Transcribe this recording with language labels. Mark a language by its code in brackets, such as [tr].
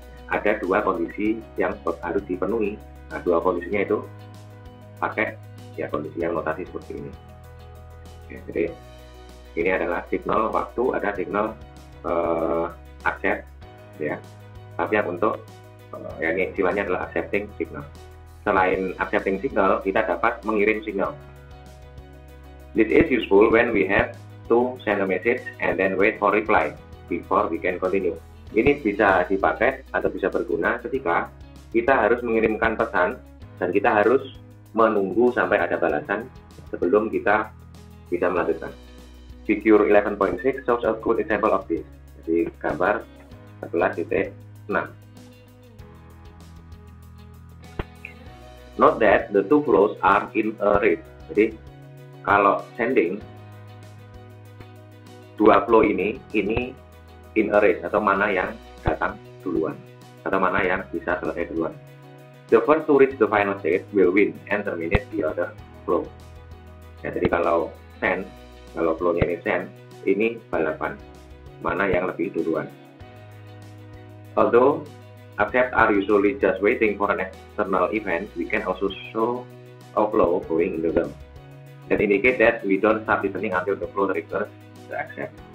[id] Ada 2 kondisi yang harus dipenuhi. Nah, 2 kondisinya itu pakai ya kondisi yang notasi seperti ini. Oke, jadi ini adalah signal waktu, ada signal accept ya. Tapi yang untuk ya ini istilahnya adalah accepting signal. Selain accepting signal, kita dapat mengirim signal. [en] This is useful when we have to send a message and then wait for reply before we can continue. [id] Ini bisa dipakai atau bisa berguna ketika kita harus mengirimkan pesan dan kita harus menunggu sampai ada balasan sebelum kita bisa melanjutkan. [en] Figure 11.6 shows a good example of this. [id] Jadi gambar 11.6. [en] Note that the two flows are in a race. [id] Jadi kalau sending 2 flow ini [en] in a race [id] atau mana yang datang duluan atau mana yang bisa selesai duluan. [en] The first to reach the final state will win and terminate the other flow. [id] Ya, jadi kalau flow-nya ini send, ini balapan mana yang lebih duluan. [en] Although accept are usually just waiting for an external event, we can also show a flow going into them. That indicate that we don't start listening until the flow triggers the accept.